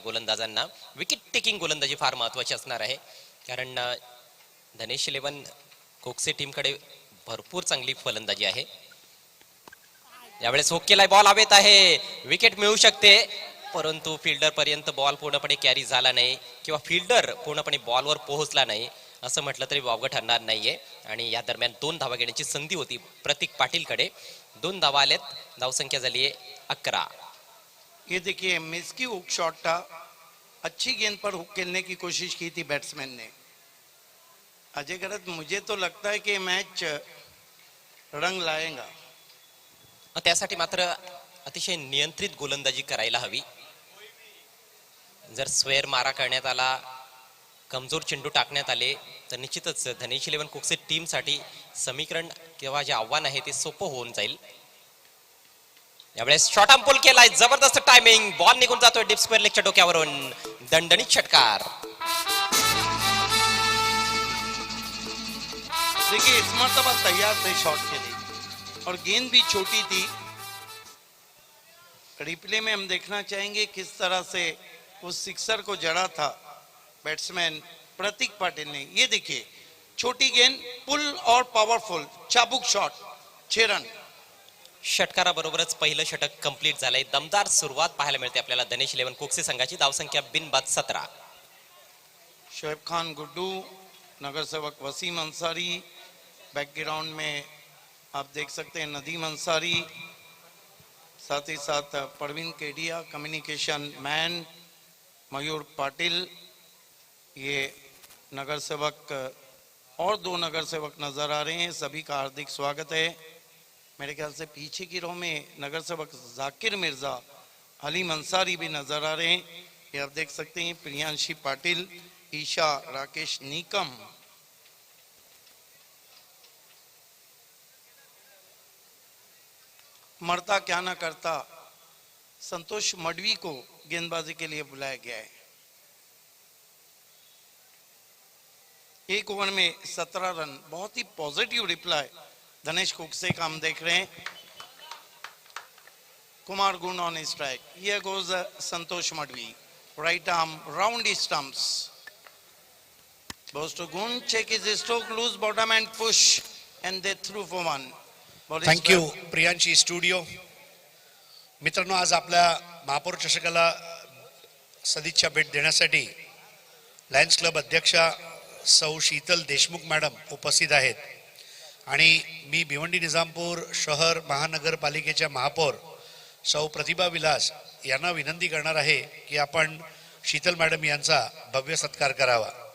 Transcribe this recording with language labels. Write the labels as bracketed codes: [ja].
[mr] गोलंदाजांना wicket taking गोलंदाजी फार महत्वाची असणार आहे, कारण धनेश 11 कोकसे टीमकडे भरपूर चांगली फलंदाजी आहे. यावेळेस हुक केलाय. बॉल हवेत आहे. विकेट मिळू शकते, परंतु फिल्डर पर्यंत बॉल पूर्णपणे कॅरी झाला नाही किंवा फिल्डर पूर्णपणे बॉलवर पोहोचला नाही असं म्हटलं तरी वावगं ठरणार नाहीये. आणि या दरम्यान 2 धावा घेण्याची संधी होती प्रतीक पाटीलकडे. 2 धावा आलेत. धावसंख्या झाली आहे 11. [hi] ये देखिए मिस की हुक शॉट था. अच्छी गेंद पर हुक खेलने की कोशिश की थी बैट्समैन ने. अजय गरत, मुझे तो लगता है कि मैच रंग लाएगा. [mr] त्यासाठी मात्र अतिशय नियंत्रित गोलंदाजी करायला हवी. जर स्वेअर मारा करण्यात आला, कमजोर चेंडू टाकण्यात आले तर निश्चितच धनेश 11 कोकसे टीमसाठी समीकरण किंवा जे आव्हान आहे ते सोपं होऊन जाईल. यावेळेस शॉर्ट आर्म पुल केलाय. जबरदस्त टायमिंग. बॉल निघून जातोय डीप स्क्वेअर लेगच्या डोक्यावरून. दणदणीत षटकार. [hi] देखिए इस मर्तबा तैयार थे शॉट के लिए और गेंद भी छोटी थी. रिप्ले में हम देखना चाहेंगे किस तरह से उस सिक्सर को जड़ा था बैट्समैन प्रतीक पाटिल ने. ये देखिए छोटी गेंद पुल और पावरफुल चाबुक शॉट. 6 रन. [mr] षटकाराबरोबरच पहिलं षटक कंप्लीट झालंय. दमदार सुरुवात पाहायला मिळते आपल्याला धनेश 11 कोकसे संघाची. धावसंख्या बिनबाद 17. [hi] शोएब खान गुड्डू, नगर सेवक वसीम अंसारी, बैकग्राउंड में आप देख सकते हैं नदीम अंसारी, साथ ही साथ परवीन केडिया कम्युनिकेशन मैन, मयूर पाटिल, ये नगर सेवक और 2 नगर सेवक नजर आ रहे हैं. सभी का हार्दिक स्वागत है. मेरे ख्याल से पीछे की रो में नगर सेवक जाकिर मिर्जा, हलीम अंसारी भी नजर आ रहे हैं. ये आप देख सकते हैं प्रियांशी पाटिल, ईशा, राकेश नीकम. मरता क्या ना करता संतोष मडवी को गेंदबाजी के लिए बुलाया गया है. 1 ओवर में 17 रन. बहुत ही पॉजिटिव रिप्लाई धनेश कोकसे का हम देख रहे हैं. [en] Kumar Gun on strike. Here goes Santosh Madvi. Right arm round his stumps. Goes to Gun, check his stroke, loose bottom and push, and they threw for 1. Thank you Priyanshi studio. [mr] मित्रांनो, आज आपल्या महापौर चषकाला सदिच्छा भेट देण्यासाठी लायन्स क्लब अध्यक्षा सौ शीतल देशमुख मॅडम उपस्थित आहेत. आणि मी भिवंडी निजामपूर शहर महानगरपालिकेच्या महापौर सौ प्रतिभा विलास यांना विनंती करणार आहे की आपण शीतल मॅडम यांचा भव्य सत्कार करावा.